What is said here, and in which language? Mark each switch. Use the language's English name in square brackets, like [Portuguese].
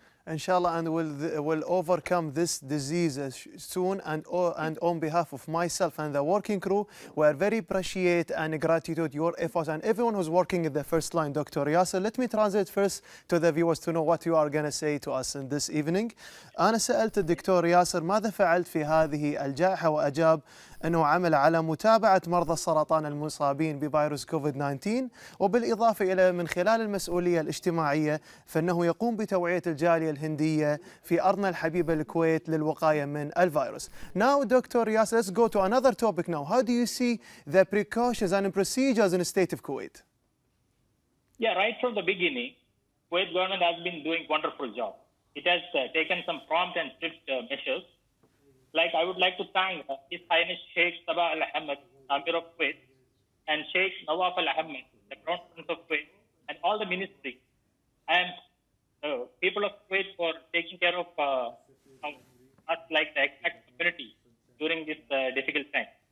[English] Inshallah, and will overcome this disease soon. And on behalf of myself and the working crew, we are very appreciate and gratitude your efforts and everyone who's working in the first line. Dr. Yasser, let me translate first to the viewers to know what you are going to say to us in this evening. [Arabic] أنا سألت الدكتور ياسر ماذا فعلت في هذه الجائحة، وأجاب أنه عمل على متابعة مرضى السرطان المصابين بفيروس كوفيد 19، وبالإضافة إلى من خلال المسؤولية الاجتماعية فإنه يقوم بتوعية الجالية الهندية في أرضنا الحبيبة الكويت للوقاية من الفيروس. [English] Now, Dr. Yasser, let's go to another topic now. How do you see the precautions and procedures in the state of Kuwait? Yeah, right from the beginning, Kuwait government has been doing wonderful job. It has taken some prompt and strict measures. Like, I would like to thank His Highness Sheikh Sabah Al Ahmed, Amir of Kuwait, and Sheikh Nawaf Al Ahmed, the Crown Prince of Kuwait, and all the ministry and people of Kuwait for taking care of us, like the exact community during this difficult time.